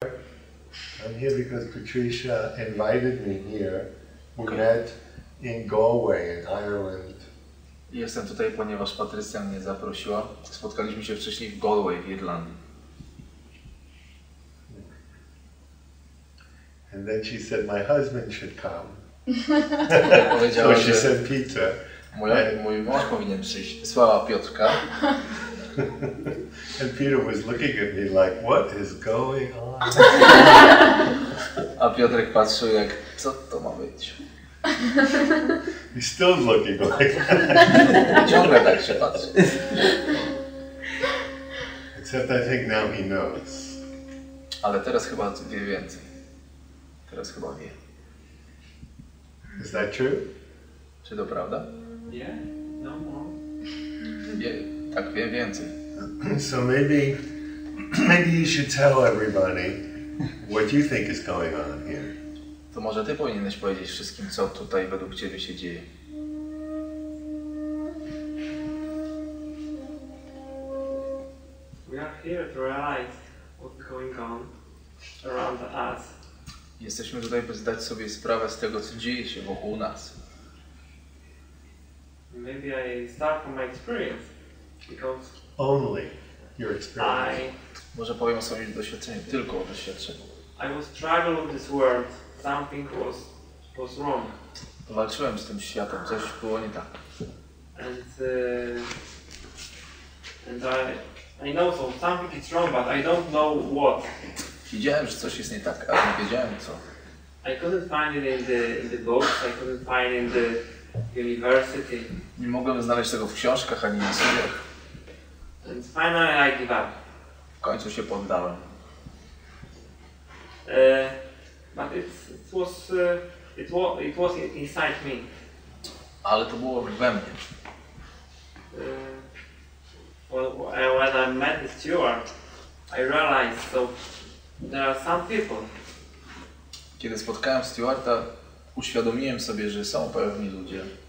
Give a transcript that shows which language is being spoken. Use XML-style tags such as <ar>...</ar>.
<en>I'm here because Patricia invited me here. We met in Galway in Ireland.</en> <pl>Jestem tutaj, ponieważ Patrycja mnie zaprosiła. Spotkaliśmy się wcześniej w Galway w Irlandii.</pl> <en>And then she said my husband should come.</en> <pl>Powiedziała,</pl> <en>So she</en> <pl>że</pl> <en>sent Peter.</en> <pl>mój mąż powinien przyjść. Wysłała Piotrka.</pl> <en>And Peter was looking at me like, what is going on?</en> <pl>A Piotrek patrzył jak, co to ma być?</pl> <en>He's still looking like that.</en> <pl>Ciągle tak się patrzy.</pl> <en>Except I think now he knows.</en> <pl>Ale teraz chyba wie więcej. Teraz chyba wie.</pl> <en>Is that true?</en> <pl>Czy to prawda?</pl> <en>Yeah, no more.</en> <pl>Wie, tak wie więcej.</pl> <en>So maybe you should tell everybody what you think is going on here.</en> <pl>To może ty powinieneś powiedzieć wszystkim, co tutaj według ciebie się dzieje.</pl> <en>We are here to realize what's going on around us.</en> <pl>Jesteśmy tutaj, by zdać sobie sprawę z tego, co dzieje się wokół nas.</pl> <en>Maybe I start from my experience, because Only your experience.</en> <pl>Może powiem o swoim doświadczeniu, tylko o doświadczeniu.</pl> <en>I was struggling with this world. Something was wrong.</en> <pl>Walczyłem z tym światem, coś było nie tak.</pl> <en>And I know something is wrong, but I don't know what.</en> <pl>Widziałem, że coś jest nie tak, ale nie wiedziałem co.</pl> <en>I couldn't find it in the books. I couldn't find it in the university.</en> <pl>Nie mogłem znaleźć tego w książkach ani na studiach.</pl> <en>And finally I give up.</en> <pl>W końcu się poddałem.</pl> <en>But it was inside me.</en> <pl>Ale to było we mnie.</pl> <en>When I met Stuart, I realized there are some people.</en> <pl>Kiedy spotkałem Stuarta, uświadomiłem sobie, że są pewni ludzie,</pl>